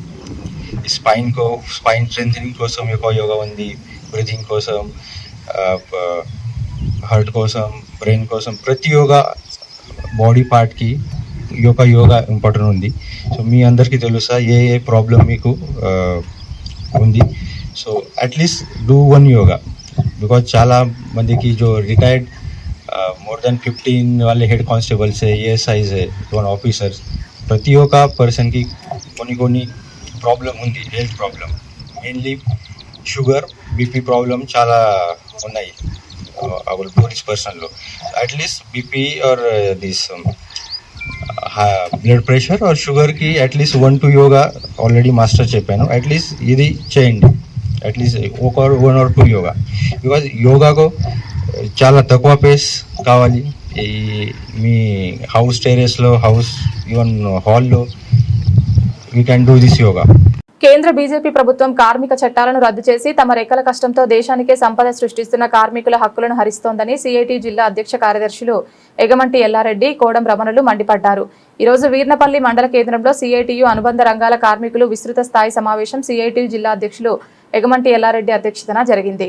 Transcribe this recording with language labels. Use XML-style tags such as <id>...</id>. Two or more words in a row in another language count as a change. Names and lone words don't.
<en>spine strengthening</en> <te>కోసం ఒక యోగా ఉంది, బ్రీతింగ్ కోసం, హార్ట్ కోసం, బ్రెయిన్ కోసం, ప్రతి యోగా</te> <en>body partకి</en> <te>యోగా ఇంపార్టెంట్ ఉంది. సో మీ అందరికీ తెలుసా ఏ ప్రాబ్లం మీకు ఉంది.</te> <en>So at least do one yoga. बिकॉज</en> <te>చాలా మందికి</te> <hi>जो रिटायर्ड मोर देन 15 वाले हेड कांस्टेबल्स है, ASIs है, वन ऑफिसर्स,</hi> <te>ప్రతి ఒక్క పర్సన్కి కొన్ని ప్రాబ్లం ఉంది.</te> <en>health problem, mainly sugar, BP problem</en> <te>చాలా ఉన్నాయి</te> <en>our police personలో.</en> <te>అట్లీస్ట్</te> <en>BP or this blood pressure or sugarకి</en> <te>అట్లీస్ట్ 1-2 యోగా</te> <en>already master</en> <te>చెప్పాను. అట్లీస్ట్ ఇది చేయండి, అట్లీస్ట్ 1 or 2 యోగా. బికాజ్ యోగాకు చాలా తక్కువ పేస్ కావాలి. ఈ మీ</te> <en>house terraceలో, house even hallలో we can do this yoga.</en> <te>కేంద్ర బీజేపీ ప్రభుత్వం కార్మిక చట్టాలను రద్దు చేసి తమ రెక్కల కష్టంతో దేశానికే సంపద సృష్టిస్తున్న కార్మికుల హక్కులను హరిస్తోందని సిఐటి జిల్లా అధ్యక్ష కార్యదర్శులు ఎగమంటి ఎల్లారెడ్డి, కోడం రమణులు మండిపడ్డారు. ఈ రోజు వీర్నపల్లి మండల కేంద్రంలో సిఐటియు అనుబంధ రంగాల కార్మికులు విస్తృత స్థాయి సమావేశం సిఐటి జిల్లా అధ్యక్షులు ఎగమంటి ఎల్లారెడ్డి అధ్యక్షతన జరిగింది.</te>